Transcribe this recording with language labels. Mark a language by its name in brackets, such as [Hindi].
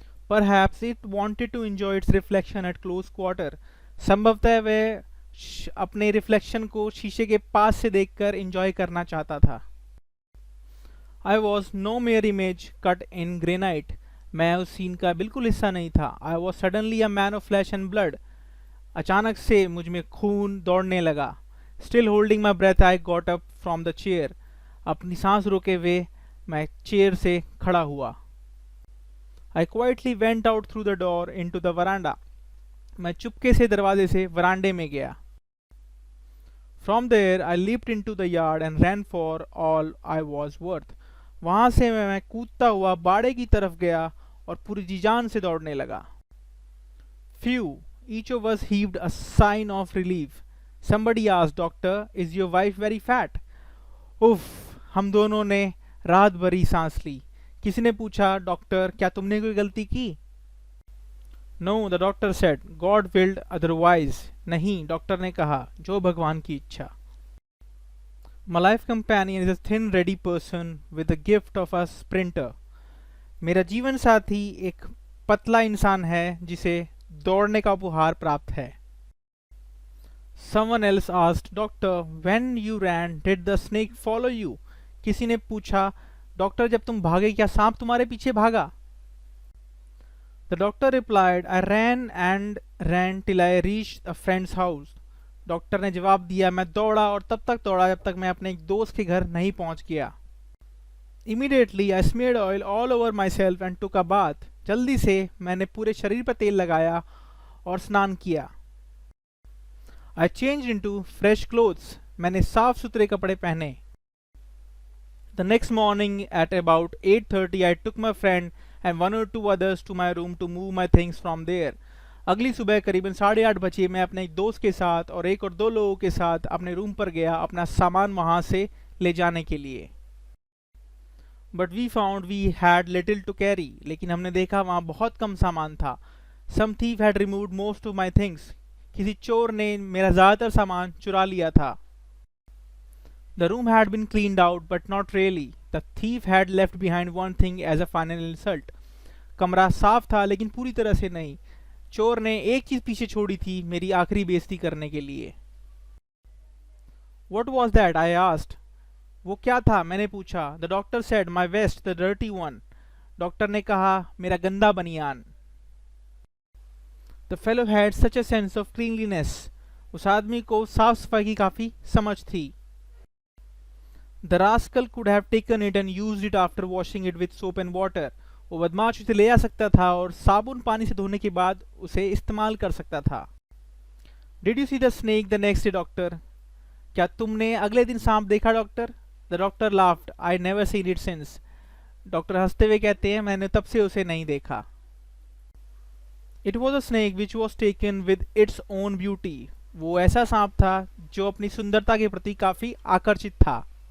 [English] Perhaps it wanted to enjoy its reflection at close quarter. [Hindi] संभवतः वह अपने reflection को शीशे के पास से देखकर एंजॉय करना चाहता था। [English] I was no mere image cut in granite. [Hindi] मैं उस सीन का बिल्कुल हिस्सा नहीं था। [English] I was suddenly a man of flesh and blood. [Hindi] अचानक से मुझ में खून दौड़ने लगा। [English] Still holding my breath, I got up from the chair. [Hindi] अपनी सांस रोके हुए मैं चेयर से खड़ा हुआ। [English] I quietly went out through the door into the veranda. [Hindi] मैं चुपके से दरवाजे से वरांडे में गया। [English] From there I leaped into the yard and ran for all I was worth. [Hindi] वहां से मैं कूदता हुआ बाड़े की तरफ गया और पूरी जी जान से दौड़ने लगा। [English] Phew! Each of us heaved a sigh of relief. Somebody asked, Doctor, is your wife very fat? [Hindi] उफ! हम दोनों ने राहत भरी सांस ली। किसी ने पूछा, डॉक्टर क्या तुमने कोई गलती की? [English] No, the doctor said, God willed otherwise. [Hindi] नहीं, डॉक्टर ने कहा, जो भगवान की इच्छा। [English] My life companion is a thin, ready person with the gift of a sprinter. [Hindi] मेरा जीवन साथी एक पतला इंसान है जिसे दौड़ने का उपहार प्राप्त है। [English] Someone else asked, Doctor, when you ran, did the snake follow you? [Hindi] किसी ने पूछा, डॉक्टर जब तुम भागे क्या सांप तुम्हारे पीछे भागा? [English] The doctor replied, I ran till I reached a friend's house. [Hindi] Doctor ने जवाब दिया, मैं दौड़ा और तब तक दौड़ा जब तक मैं अपने एक दोस्त के घर नहीं पहुंच गया। [English] Immediately I smeared oil all over myself and took a bath. [Hindi] जल्दी से मैंने पूरे शरीर पर तेल लगाया और स्नान किया। [English] I changed into fresh clothes. [Hindi] मैंने साफ सुथरे कपड़े पहने। [English] The next morning at about 8:30 I took my friend and 1 or 2 others to my room to move my things from there. [Hindi] अगली सुबह करीबन 8:30 बजे मैं अपने एक दोस्त के साथ और 1 और 2 लोगों के साथ अपने रूम पर गया अपना सामान वहां से ले जाने के लिए। [English] But we found we had little to carry. [Hindi] लेकिन हमने देखा वहां बहुत कम सामान था। [English] Some thief had removed most of my things. [Hindi] किसी चोर ने मेरा ज़्यादातर सामान चुरा लिया था। [English] The room had been cleaned out, but not really. The thief had left behind one thing as a final insult. [Hindi] कमरा साफ था लेकिन पूरी तरह से नहीं। चोर ने एक चीज पीछे छोड़ी थी मेरी आखिरी बेइज्जती करने के लिए। [English] What was that? I asked. [Hindi] वो क्या था? मैंने पूछा। [English] The doctor said, my vest, the dirty one. [Hindi] Doctor ने कहा, मेरा गंदा बनियान। [English] The fellow had such a sense of cleanliness. [Hindi] उस आदमी को साफ सफाई की काफी समझ थी। [English] The rascal could have taken it and used it after washing it with soap and water. [Hindi] वो बदमाश उसे ले आ सकता था और साबुन पानी से धोने के बाद उसे इस्तेमाल कर सकता था। [English] Did you see the snake the next day, doctor? [Hindi] क्या तुमने अगले दिन सांप देखा doctor? [English] The doctor laughed, I never seen it since. [Hindi] Doctor हंसते हुए कहते हैं, मैंने तब से उसे नहीं देखा। [English] It was a snake which was taken with its own beauty. [Hindi] वो ऐसा सांप था जो अपनी सुंदरता के प्रति काफी आकर्षित था।